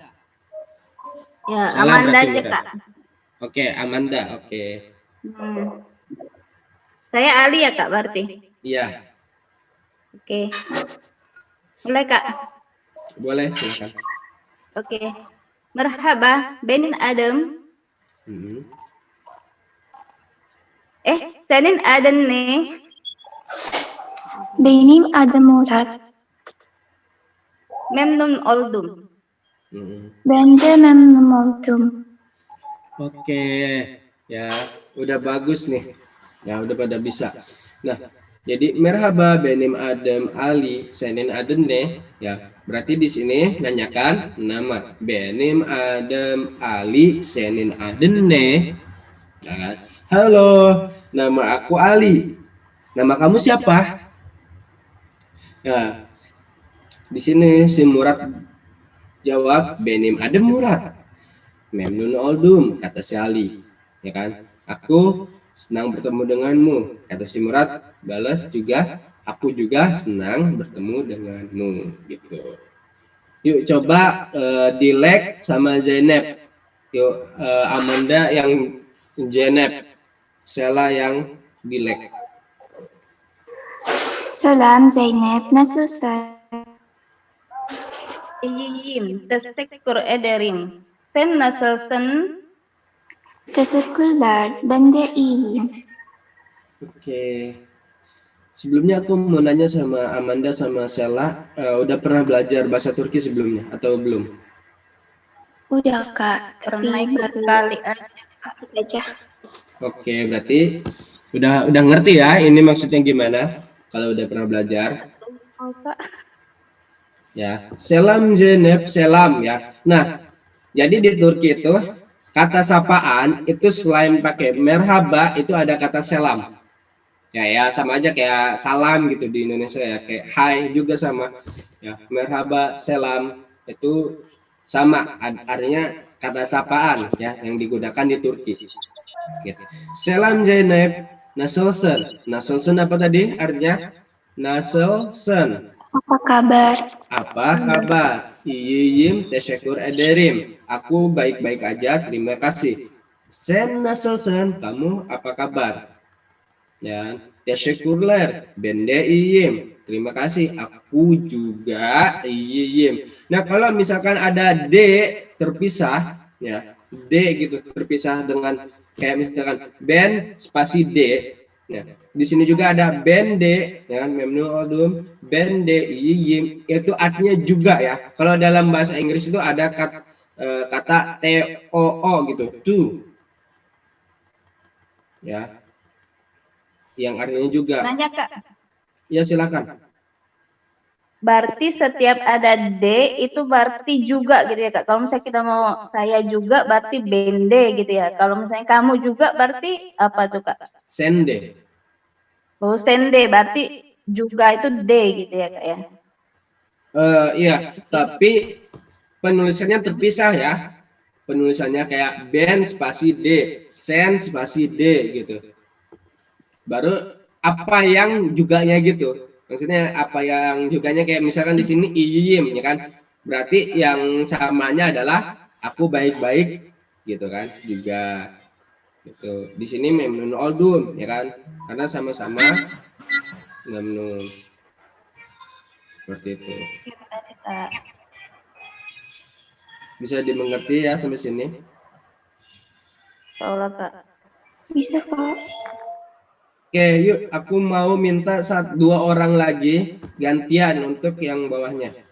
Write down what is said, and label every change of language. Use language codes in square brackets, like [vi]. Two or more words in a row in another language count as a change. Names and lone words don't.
[id] Ya, Salah Amanda berarti aja, Murad. Kak. Oke, Amanda. Oke. Saya Ali ya, Kak, berarti. Iya, Oke. Mulai, Kak. boleh silakan. Oke. [tr] Merhaba, benim Adem. Senin adın ne? Benim adım Murat. Memnun oldum. Ben de memnun oldum. [id] Oke, ya udah bagus nih. Ya udah pada bisa. Nah, Jadi [tr] merhaba benim Adem Ali senin adenne, [id] ya berarti di sini nanyakan nama [tr] benim Adem Ali senin adenne, [id] ya kan? Halo, nama aku Ali, nama kamu siapa? Nah, di sini si Murad jawab [tr] benim Adem Murad, memnun oldum, [id] kata si Ali, ya kan? Aku senang bertemu denganmu, kata si Murad. Balas juga, aku juga senang bertemu denganmu, gitu. Yuk coba Dilek sama Zainab. Yuk Amanda yang Zainab, Sela yang Dilek. [tr] Selam Zeynep, nasılsın? İyiyim. Teşekkür ederim. Sen nasılsın? Teşekkürler, ben de iyiyim. [id] Oke. Sebelumnya aku mau nanya sama Amanda sama Sela, udah pernah belajar bahasa Turki sebelumnya atau belum? Udah kak, tapi Pernah ikut baru sekali aja. Oke, berarti udah ngerti ya ini maksudnya gimana kalau udah pernah belajar. Oh, Kak. Ya, selam Zeynep, selam ya. Nah, jadi di Turki itu kata sapaan itu selain pakai merhaba itu ada kata selam. Ya sama aja kayak salam gitu di Indonesia ya, kayak hai juga sama. Ya, [tr] merhaba, selam [id] itu sama artinya kata sapaan ya yang digunakan di Turki. Gitu. [tr] Selam Zeynep, nasılsın. [id] Nasılsın apa tadi artinya? Nasılsın. Apa kabar? Apa kabar? [tr] İyiyim, teşekkür ederim. [id] Aku baik-baik aja, terima kasih. [tr] Sen nasılsın? [id] Kamu apa kabar? Ya, [tr] teşekkürler. Ben de iyiyim. [id] Terima kasih. Aku juga iyiyim. Nah, kalau misalkan ada D terpisah, ya, D gitu terpisah dengan kayak misalkan ben spasi D. Ya, di sini juga ada [tr] ben D, [id] ya, [tr] memnun oldum, ben D iyiyim. [id] Itu artinya juga ya. Kalau dalam bahasa Inggris itu ada kata TOO gitu, to. Ya. Yang artinya juga. Nanya Kak, Ya silakan. berarti setiap ada D itu berarti juga gitu ya Kak. Kalau misalnya kita mau saya juga berarti bende gitu ya. Kalau misalnya kamu juga berarti apa tuh Kak? Sende. Oh sende berarti juga itu D gitu ya Kak ya. Iya, tapi penulisannya terpisah ya. Penulisannya kayak ben spasi D, sen spasi D gitu. Baru apa yang juganya gitu. Maksudnya apa yang juganya kayak misalkan di sini iyim ya kan. Berarti yang samanya adalah aku baik-baik gitu kan juga gitu. Di sini [tr] memnun oldum [id] ya kan. Karena sama-sama memnun. Seperti itu. Terima kasih Kak. Bisa dimengerti ya sampai sini? Insya Kak. Bisa kok. Oke, yuk aku mau minta dua orang lagi gantian untuk yang bawahnya.